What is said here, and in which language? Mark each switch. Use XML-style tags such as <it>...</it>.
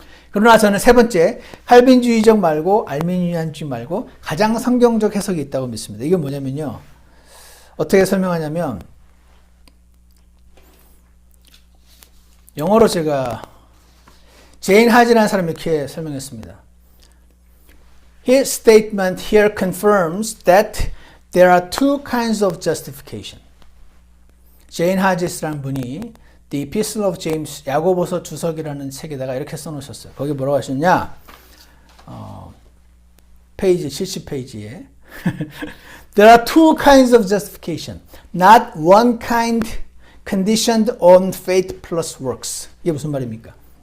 <ko>그러나 저는 세 번째, 칼빈주의적 말고 알미니안주의 말고 가장 성경적 해석이 있다고 믿습니다. 이게 뭐냐면요, 어떻게 설명하냐면, 영어로 제가 제인 하지라는 사람이 이렇게 설명했습니다.</ko> <en>His statement here confirms that there are two kinds of justification.</en> <ko>제인 하지스라는 분이 The Epistle of James, 야고보서 주석이라는 책에다가 이렇게 써놓으셨어요. 거기 뭐라고 하셨냐? 페이지 70페이지에</ko> <en>There are two kinds of justification, not one kind conditioned on faith plus works.</en> <ko>이게 무슨 말입니까?</ko>